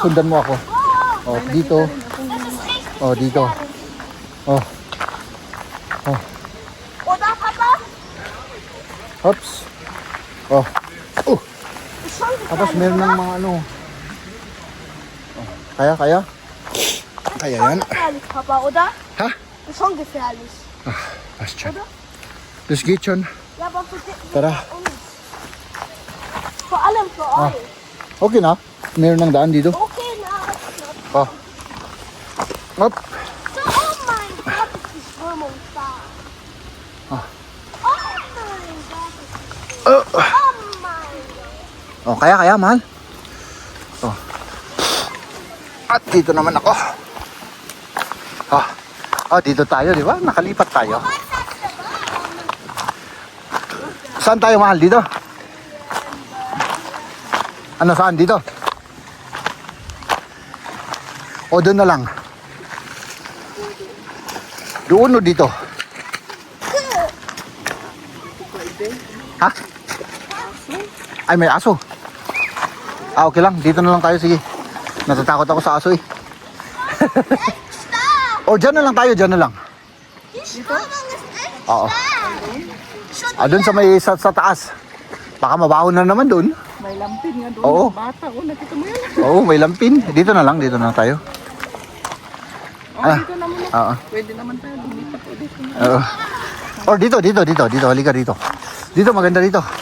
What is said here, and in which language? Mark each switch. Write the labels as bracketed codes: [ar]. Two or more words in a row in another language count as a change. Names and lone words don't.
[tl] Sundan mo ako. Oh, dito. Oh, dito. Oh. Oh. [de] Oder, Papa? Oops. Oh. Oh. [tl] Tapos meron ng mga ano. Oh. Kaya? Kaya yan. [de] Gefährlich, Papa, oder? [tl] Ha? [de] Ist schon gefährlich. Passt schon. Das geht schon. Ja, aber für dich [tl] Tara. [de] uns. Vor allem für euch. [tl] Okay na. Meron ng daan dito. Okay, na. Oh. Up. [de] So, oh mein Gott, ist die Strömung stark. Ah. Oh mein Gott. Oh. Oh mein Gott. [tl] Oh, kaya, mahal. Oh. At dito naman ako. Oh. Oh, dito tayo, di ba? Nakalipat tayo. Saan tayo, mahal? Dito? Ano, saan? Dito? O, doon na lang. Doon o dito? Ha? Ay, may aso. Ah, okay lang. Dito na lang tayo. Sige. Natatakot ako sa aso eh. O, dyan na lang tayo. Dyan na lang. [de] Die Strömung ist echt [tl] Oo. [de] stark. [tl] Ah, doon sa may sa taas. Baka mabaho na naman doon. May lampin nga doon. Oo. Bata, oh, nakita mo yan. Oo, may lampin. Dito na lang tayo. Oh, Ah. dito naman. Oo. Pwede naman tayo lumipat ulit. Oo. Or dito. Halika dito. Dito, maganda dito.